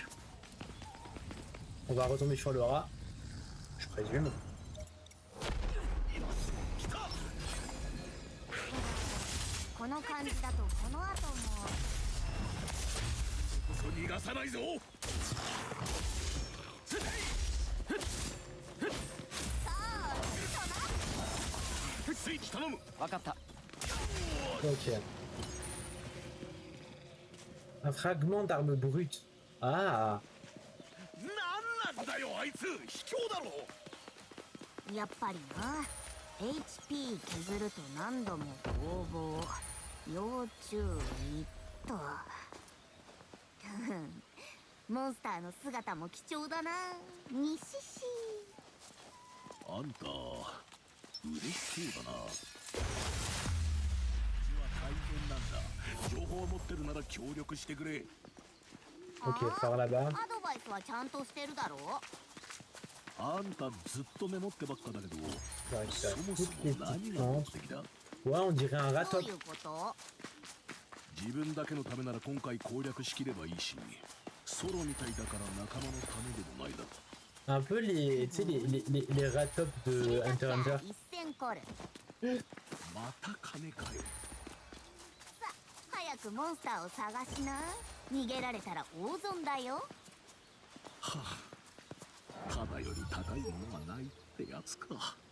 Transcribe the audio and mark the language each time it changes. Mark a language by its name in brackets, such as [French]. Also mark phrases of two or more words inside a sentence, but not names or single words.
[French] On va retomber sur le rat. Je présume. [Japanese] この感じだとこの後も。逃がさないぞ。スイッチ頼む。わかった。 [French] Ok. Un fragment d'arme brute. Ah. [Japanese] なんなんだよあいつ、卑怯だろ。やっぱりな。HP 削ると何度も攻防。要注意と。モンスターの姿も貴重だな。にしし。あんた嬉しそうだな。うちは大変なんだ。情報を持ってるなら協力してくれ。 [French] Ok, par là-bas. [Japanese] アドバイスはちゃんとしてるだろう。あんたずっとメモってばっかだけど、 [French] Je récupère [Japanese] そも [French] toutes [Japanese] そ [French] les [Japanese] も何 [French] petites [Japanese] が目 [French] plantes. [Japanese] 的だ。 [French] Ouais, on dirait un [Japanese] どう [French] ratop. [Japanese] いうこと？自分だけのためなら今回攻略しきればいいし、ソロみたいだから仲間のためでもないだろ。 [French] Un peu les, tu sais, les ratops de Hunter x Hunter. [Japanese] 一戦コル。また金かよ。早くモンスターを探しな。逃げられたら大損だよ。はあ、ただより高いものがないってやつか。